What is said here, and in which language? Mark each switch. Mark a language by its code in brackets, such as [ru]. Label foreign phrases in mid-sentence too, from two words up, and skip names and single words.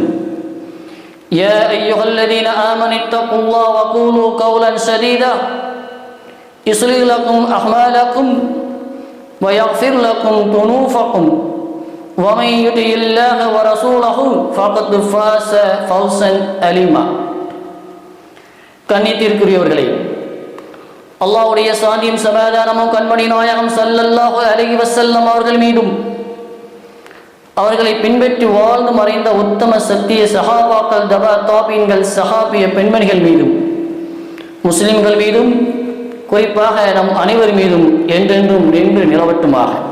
[ar] يا أيها الذين آمنوا اتقوا الله وقولوا قولا سديدا يصلح لكم أعمالكم ويغفر لكم ذنوبكم ومن يطع الله ورسوله فقد فاز فوزا عليما. [ta] கண்ணியத்திற்குரியவர்களே, அல்லாஹ்வுடைய சாந்தியும் சமாதானமும் கண்மணி நாயகம் [ar] صلى الله عليه وسلم [ta] அவர்கள் மீதும் அவர்களை பின்பற்றி வாழ்ந்து மறைந்த உத்தம சத்திய சஹாபாக்கள், தபா தாபீன்கள், சஹாபிய பெண்மணிகள் மீதும் முஸ்லிம்கள் மீதும் குறிப்பாக நம் அனைவர் மீதும் என்றென்றும் நின்று நிலவட்டுமாக.